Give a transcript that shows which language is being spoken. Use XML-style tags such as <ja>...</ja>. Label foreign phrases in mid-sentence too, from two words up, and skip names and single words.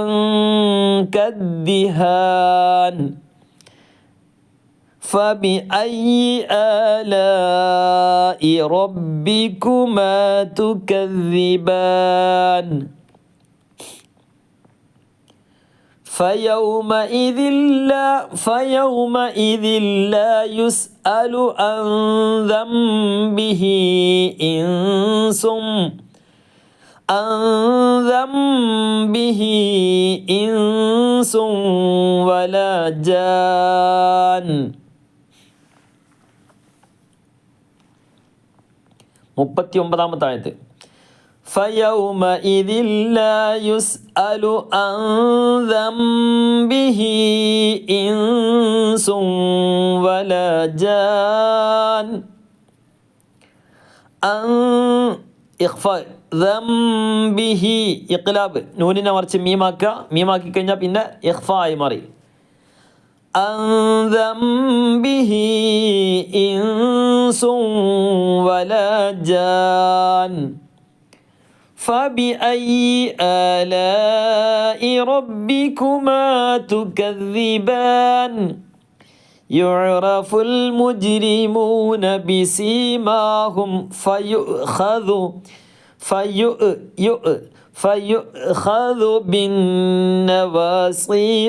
<ar>كالدهان فبأي آلاء ربكما تكذبان فيومئذ لا يسأل عن ذنبه إنس ولا جان</ar> <ml>39-ാമത്തെ ആയത്ത്</ml> <ar>فيومئذ لا يسأل عن ذنبه إنس ولا جان إخفاء ذنبه</ar> <ml>ഇഖ്ലാബ് നൂനിനെ മറിച്ച് മീമാക്കി കഴിഞ്ഞാൽ പിന്നെ ഇഖ്ഫായി മാറി</ml> <ar>عن ذنبه إنس ولا جان فبأي آلاء ربكما تكذبان يعرف المجرمون بسيماهم فيؤخذ بالنواصي</ar>